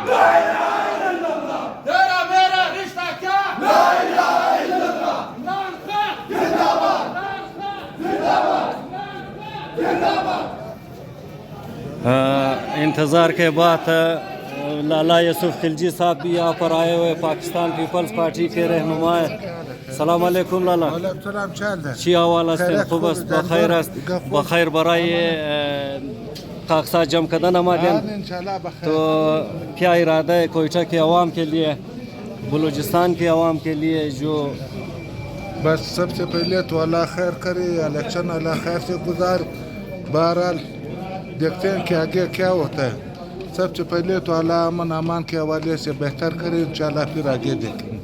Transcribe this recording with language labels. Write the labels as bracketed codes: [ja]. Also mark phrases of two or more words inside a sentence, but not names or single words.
[ur] انتظار کے بعد لالا یوسف خلجی صاحب بھی یہاں پر آئے ہوئے، پاکستان پیپلز پارٹی کے رہنما ہیں. [ar] السلام علیکم [fa] لالا. چی حوال است؟ خوب است؟ بخیر است؟ بخیر. برای کاغذات جمع کردن آمدین، [ur] تو کیا ارادہ ہے کوئٹہ کے عوام کے لیے، بلوچستان کے عوام کے لیے؟ جو بس سب سے پہلے تو اللہ خیر کرے، الیکشن اللہ خیر سے گزار، بہرحال دیکھتے ہیں کہ آگے کیا ہوتا ہے. سب سے پہلے تو اللہ امن امان کے حوالے سے بہتر کرے، انشاءاللہ پھر آگے دیکھیں گے.